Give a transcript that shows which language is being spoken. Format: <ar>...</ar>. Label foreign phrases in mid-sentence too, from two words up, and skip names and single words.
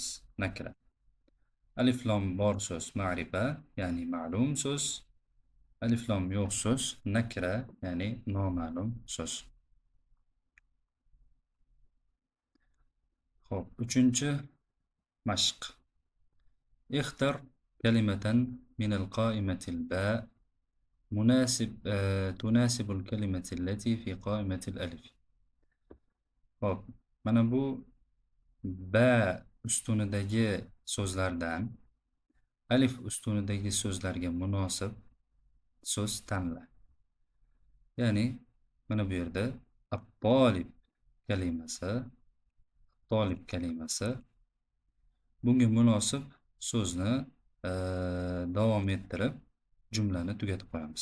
<uz>Nakra. Aliflom bor so'z ma'rifa, ya'ni ma'lum so'z. Aliflom yo'q so'z nakra, ya'ni noma'lum so'z. Xo'p, uchinchi mashq.</uz> <ar>اختر كلمة من القائمة الباء تناسب الكلمة التي في قائمة الألف.</ar> <uz>Xo'p, mana bu ba ustunidagi so'zlardan alif ustunidagi so'zlarga munosib so'z tanla. Ya'ni mana bu yerda at-tolib kalimasi, bunga munosib so'zni davom ettirib jumlani tugatib qo'yamiz.</uz>